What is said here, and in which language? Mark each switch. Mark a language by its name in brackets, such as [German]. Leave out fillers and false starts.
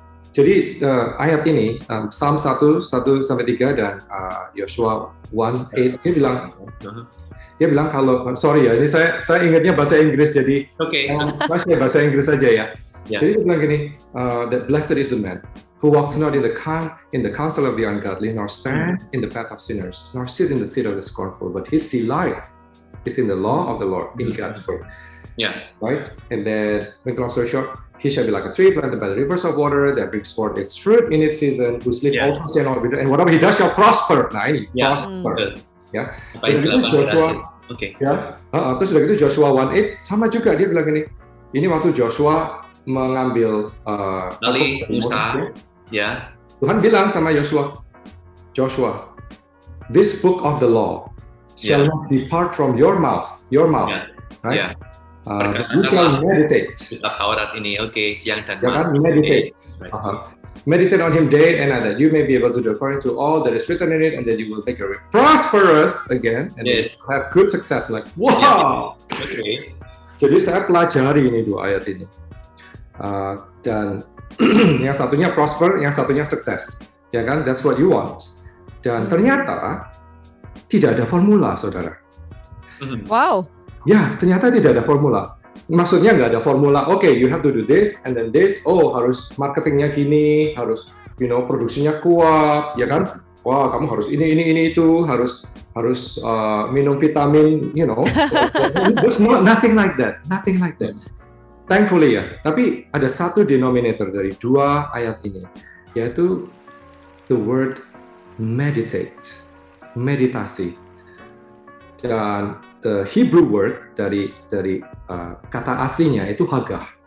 [Indonesian] Jadi ayat ini Psalm 1 sampai 3 dan Yosua 1:8 dia bilang kalau [English] sorry [Indonesian] ya, ini saya ingatnya bahasa Inggris, jadi bahasa Inggris saja ya. Jadi dia bilang gini, [English] that blessed is the man who walks not in the counsel of the ungodly, nor stand in the path of sinners, nor sit in the seat of the scornful, but his delight is in the law of the Lord, in God's word. Right? And then, make long story short, he shall be like a tree planted by the rivers of water that brings forth its fruit in its season, whose leaf also shall not wither, and whatever he does shall prosper. [Indonesian] Nah ini prosper. Ya. Itu Joshua. Ya. Terus udah gitu Joshua 1:8 sama juga dia bilang gini. Ini waktu Joshua mengambil alih Musa. Ya. Tuhan bilang sama Joshua, [English] this book of the law shall not depart from your mouth, right? You shall meditate. [Indonesian] Kitab Taurat ini, siang dan malam. Meditate. [English] Meditate on him day and night, that you may be able to do according to all that is written in it, and that you will make your way prosperous again, and have good success. Like, wow. [Indonesian] Jadi saya pelajari ini dua ayat ini, dan yang satunya prosper, yang satunya sukses, ya kan? [English] That's what you want. [Indonesian] Dan ternyata tidak ada formula, saudara. [English] Wow. [Indonesian] Ya, ternyata tidak ada formula. Maksudnya nggak ada formula, [English] you have to do this, and then this, [Indonesian] harus marketingnya gini, harus, produksinya kuat, ya kan? Wah, kamu harus ini itu, harus minum vitamin, [English] there's nothing like that. Thankfully ya. [Indonesian] Tapi ada satu denominator dari dua ayat ini, yaitu [English] the word meditate, [Indonesian] meditasi. Dan [English] the Hebrew word [Indonesian] dari kata aslinya itu hagah.